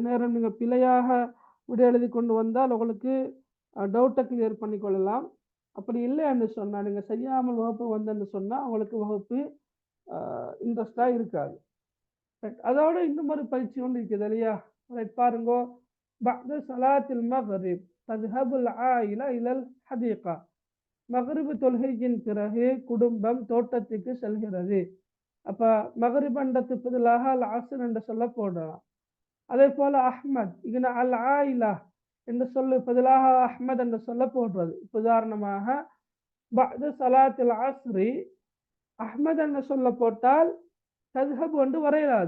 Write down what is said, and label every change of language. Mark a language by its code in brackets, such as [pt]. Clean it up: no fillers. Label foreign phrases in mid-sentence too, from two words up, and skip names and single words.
[ta] நேரம் நீங்க பிழையாக விட எழுதி கொண்டு வந்தால் உங்களுக்கு [en] doubt clear [ta] பண்ணிக்கொள்ளலாம் அப்படி இல்லைன்னு சொன்னா நீங்க செய்யாமல் வகுப்பு வந்தேன்னு சொன்னா உங்களுக்கு வகுப்பு இன்ட்ரெஸ்டா இருக்காது ரைட் அதோட இன்னும் ஒரு பயிற்சி ஒன்று இருக்குது இல்லையா ரைட் பாருங்க [ar] بعد صلاة المغرب تذهب العائلة إلى الحديقة [ta] மகரிபு தொழுகையின் பிறகு குடும்பம் தோட்டத்துக்கு செல்கிறது அப்ப மகரிப் என்றதுக்கு பதிலாக [ar] العصر [ta] என்று சொல்ல போடலாம் அதே போல அஹ்மத் இங்க [ar] العائلة [ta] என்று சொல்லு பதிலாக அஹ்மத் என்று சொல்ல போடுறது. உதாரணமாக [ar] بعد صلاة العصر [ta] அஹ்மத் என்று சொல்ல போட்டால் தத்ஹபு என்று வரையலாது.